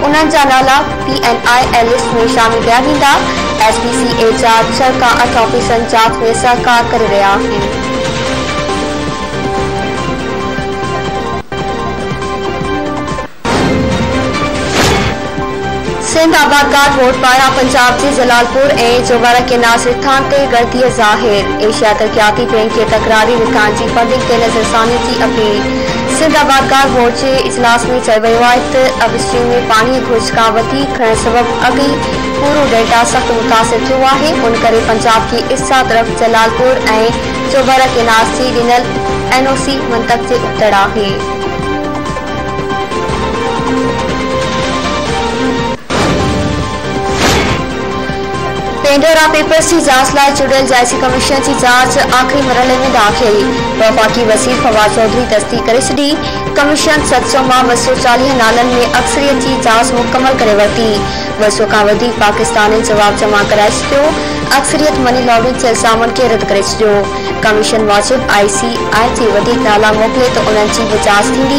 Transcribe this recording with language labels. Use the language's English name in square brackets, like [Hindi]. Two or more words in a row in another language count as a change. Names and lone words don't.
[Sindhi] उन्हनि जा नाला PNI लिस्ट में शामिल कया वेंदा। SPCA जा 6 खां 8 ऑफिसरनि जांच में सहकार करे रहिया आहिनि। सिंध आबादगार वोट पाया पंजाब के जलालपुर ऐं चौबारा के नासिर थान ते गर्दी ज़ाहिर। एशिया तरक्याती बैंक के तकरारी रिकान की फंडिंग ते नज़रसानी की अपील। सिंध आबादगार वोट के इजलास में चयो वियो आहे त अब स्ट्रीम में पानी घुर्ज खां वधीक खणण सबबि अॻई पूरो डेल्टा सख्त मुतासिर थियो आहे। उन करे पंजाब की इस्सा तरफ़ जलालपुर ऐं चौबारा के नासिर ॾिनल NOC मंतक जे उबतड़ आहे। पेंडोरा पेपर्स की जांच लाइ चूंडियल जायसी कमीशन की जांच आखिरी मरहले में दाखिल। वफ़ाक़ी वज़ीर फवाद चौधरी तस्दीक करे छॾी। कमीशन 700 मां 240 नालनि में अक्सरियत की जांच मुकम्मल करे वरिती। 200 खां वधीक पाकिस्तानी जवाब जमा कराए छॾियो। अक्सरियत [English] money laundering [Sindhi] जे इल्ज़ामनि खे रद्द करे छॾियो। कमीशन मूजिब ICI जे वधीक नाला मोकिले त उन्हनि जी बि जांच थींदी।